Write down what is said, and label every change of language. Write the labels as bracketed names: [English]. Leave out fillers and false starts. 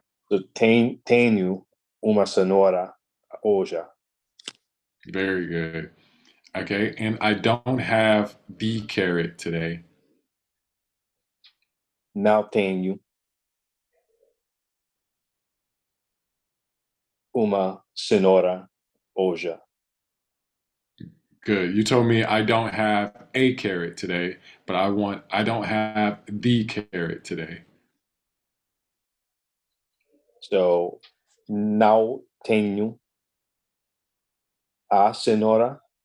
[Portuguese] So tenho uma cenoura hoje. [English] Very good. Okay. And I don't have the carrot today. [Portuguese] Não tenho uma cenoura hoje. [English] Good. You told me I don't have a carrot today, but I don't have the carrot today. [Portuguese] So não tenho a cenoura